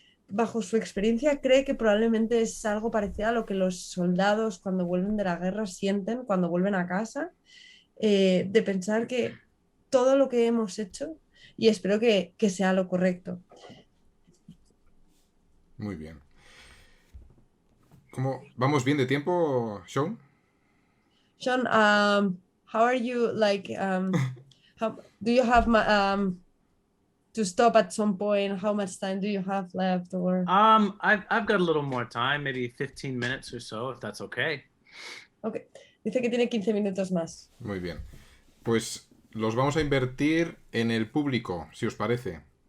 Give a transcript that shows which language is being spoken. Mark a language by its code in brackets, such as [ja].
[es] bajo su experiencia, cree que probablemente es algo parecido a lo que los soldados cuando vuelven de la guerra sienten cuando vuelven a casa, de pensar que todo lo que hemos hecho, y espero que sea lo correcto. Muy bien. ¿Cómo vamos bien de tiempo, Shawn? [en] Sean, how are you? Like, how do you have to stop at some point? How much time do you have left? Or I've got a little more time, maybe 15 minutes or so, if that's okay. [es] okay, dice que tiene 15 minutos más. Muy bien. Pues los vamos a invertir en el público, si os parece.